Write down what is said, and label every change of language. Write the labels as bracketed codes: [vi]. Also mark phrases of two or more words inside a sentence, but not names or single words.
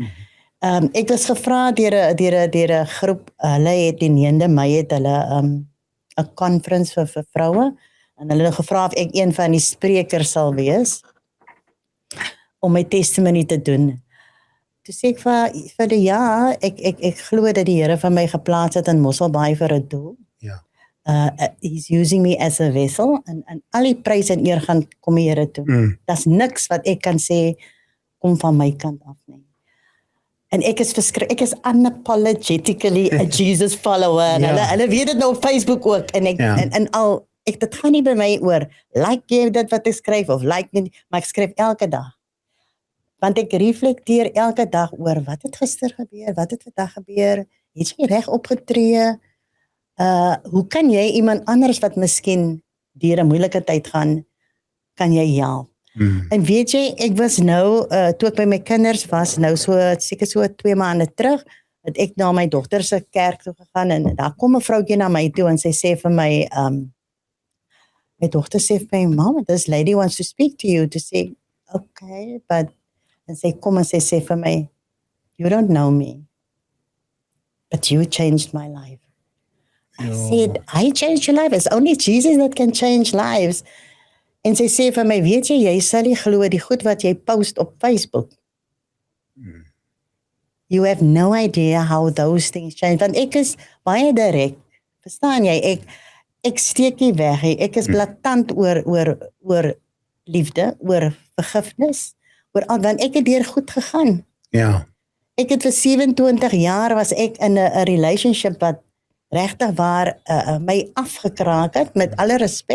[af] Ek was gevra deur 'n groep, hulle het die 9de Mei het hulle 'n conference vir vroue, en hulle het gevra of ek een van die sprekers sal wees om my testimony te doen. Toe sê ek vir die ja, ek glo dat die Here van my geplaas het in Mosselbaai vir 'n doel. Ja. [en] He's using me as a vessel, [af] en al die prys en eer gaan kom die Here toe. Daar's niks wat ek kan sê kom van my kant af nie. En ek is [en] unapologetically a Jesus follower. [af] Ja. Hulle weet dit nou op Facebook ook, en ek Ja. dit gaan nie by my oor like jy dit wat ek skryf of like nie, maar ek skryf elke dag. Want ek reflekteer elke dag oor wat het gister gebeur, wat het vandag gebeur, het jy reg opgetree? Hoe kan jy iemand anders wat miskien deur 'n moeilike tyd gaan, kan jy help? En weet jy, ek was nou, toe ek by my kinders was, nou seker so 2 maande terug, het ek na my dogter se kerk toe gegaan, en daar kom 'n vroutjie na my toe, en sy sê vir my, my dogter sê vir my, [en] Mama, this lady wants to speak to you, to say, okay, but, [af] en sy kom en sy sê vir my, [en] you don't know me, but you changed my life. I said, I changed your life. It's only Jesus that can change lives. [af] En sy sê vir my, weet jy sal nie glo die goed wat jy post op Facebook. [en] You have no idea how those things change. [af] Want ek is baie direk. Verstaan jy? Ek steek nie weg. Ek is blaatant oor liefde, oor vergifnis, want ek het deur goed gegaan. Ja. Ek het vir 27 jaar was ek in 'n relationship wat regtig waar my afgekraak het, met alle respek.